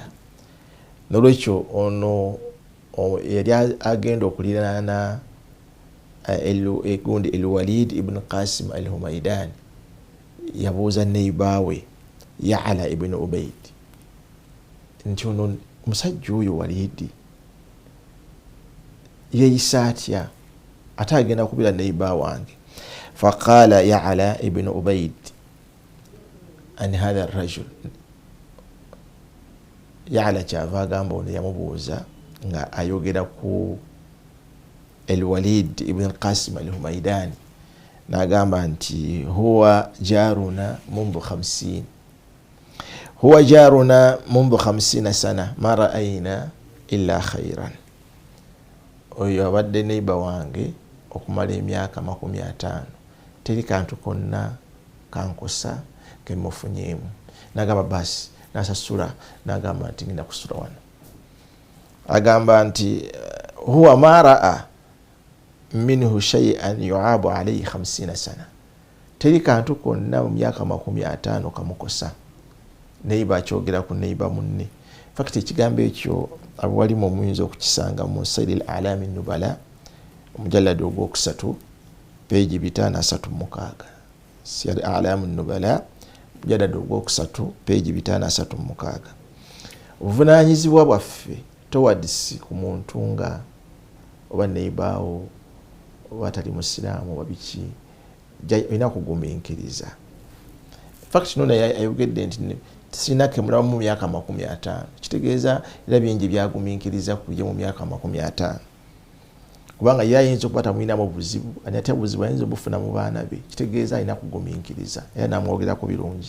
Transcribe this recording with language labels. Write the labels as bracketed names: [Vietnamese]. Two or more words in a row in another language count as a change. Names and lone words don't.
[Ganda] Nolwekyo ono yali agenda okuliraana egundi Al-Walid ibn Qasim al-Humaydani, yabuuza neibaawe Ya'la ibn Ubayd nti ono omusajja oyo Walidi yeeyisa atya ate agenda kubira neiba wange. [Arabic] فقال يعلى بن عبيد عن هذا الرجل, [Ganda] Ya'la kyava agamba ono yamubuuza nga ayogera ku Al-Walid ibn Qasim al-Humaydani, n'agamba nti [Arabic] هو جارنا منذ 50، هو جارنا منذ 50 سنة ما رأينا إلا خيرا. [Ganda] Oyo abadde neiba wange okumala emyaka 50, teri kantu konna kankosa kemufunyemu. N'agamba basi nasasula, n'agamba nti ngenda kusula wano. Agamba nti [Arabic] هو ما رأى منه شيئا يعاب عليه 50 سنة, [Ganda] teri kantu konna mu myaka 50 kamukosa. Neiba akyogera ku neiba munne. Fact ekigambo ekyo abwalimu omuyinza okukisanga mu Sayr al-A'lam an-Nubala omujalladi ogwokusatu peegi 536. Sayr al-A'lam an-Nubala omujalladi ogwokusatu peegi 536. Obuvunaanyizibwa bwaffe towards ku muntu nga oba neibaawo oba atali musiraamu oba biki, olina kugumiikiriza. Fact nona ayogedde nti sina kemula mu myaka 50, kitegeeza era bingi byagumiikiriza kujja mu myaka 50, kubanga yayinza okuba tamwinamu obuzibu, ate obuzibu ayinza obufuna mu baana be, kitegeeza alina kugumiikiriza era namwogerako birungi.